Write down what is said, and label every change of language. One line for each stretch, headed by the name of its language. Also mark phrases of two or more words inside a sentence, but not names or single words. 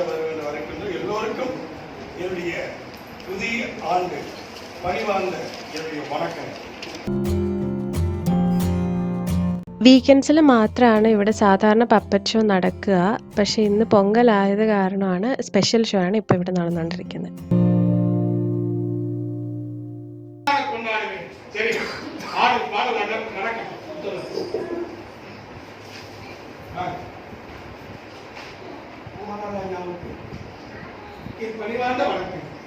Tamil: வருக வரைக்கும் எல்லோருக்கும் என்னுடைய புதிய ஆண்டு பணிவார்ந்த என்னுடைய வணக்கம்.
Malayalam: വീക്കെൻഡ്സിൽ മാത്രമാണ് ഇവിടെ സാധാരണ
English: puppet show
Malayalam: നടക്കുക. പക്ഷേ ഇന്ന് പൊങ്കലായത് കാരണമാണ്
English: special show
Malayalam: ആണ് ഇപ്പോൾ ഇവിടെ നടന്നുകൊണ്ടിരിക്കുന്നത്.
Tamil: பணிவார்ந்த வணக்கம்.